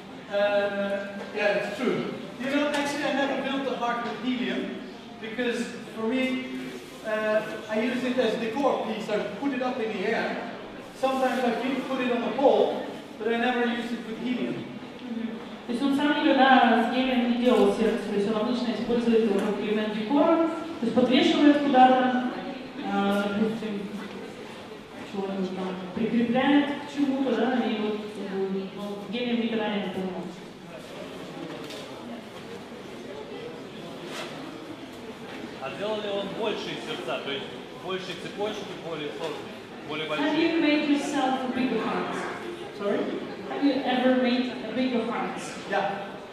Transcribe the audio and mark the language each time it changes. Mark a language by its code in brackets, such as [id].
[en] Yeah, that's true. You know, actually I never built the heart with helium because for me, I use it as a decor piece. I put it up in the air. Sometimes I put it on the pole, but I never use it with helium. [ru] То есть он сам никогда с гелием не делал сердце, то есть он обычно использует его как элемент декора, то есть подвешивает куда-то, допустим, чего-нибудь там прикрепляет к чему-то, да, и вот гелием никогда не занимался. А делал ли он большие сердца, то есть больше цепочки, более сложные, более большие? [en] Have you made yourself a bigger heart? Sorry? Have you ever made a bigger heart? Yeah.